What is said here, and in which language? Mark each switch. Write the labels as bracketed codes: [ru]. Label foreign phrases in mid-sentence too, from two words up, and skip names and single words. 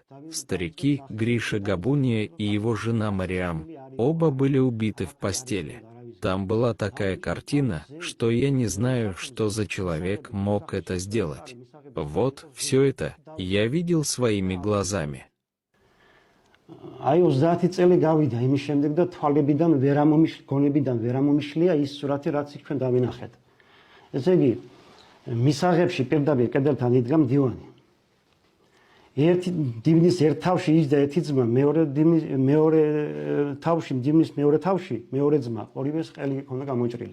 [ru] Старики Гриша Габуния и его жена Мариам, оба были убиты в постели. Там была такая картина, что я не знаю, что за человек мог это сделать. Вот, все это я видел своими глазами. [ka] აი 30 წელი გავიდა იმის შემდეგ და თვალებიდან გონებიდან ვერ ამომიშლია ის სურათი, რაც იქ ჩვენ დავინახეთ. ესე იგი, მისაღებში პირდაპირ კედელთან იდგა მდივანი. ერთი დივნის ერთ თავში ის და ერთი ძმა, მეორე თავში, დივნის მეორე თავში, მეორე ძმა, ორივეს ყელი ჰქონდა გამოჭრილი.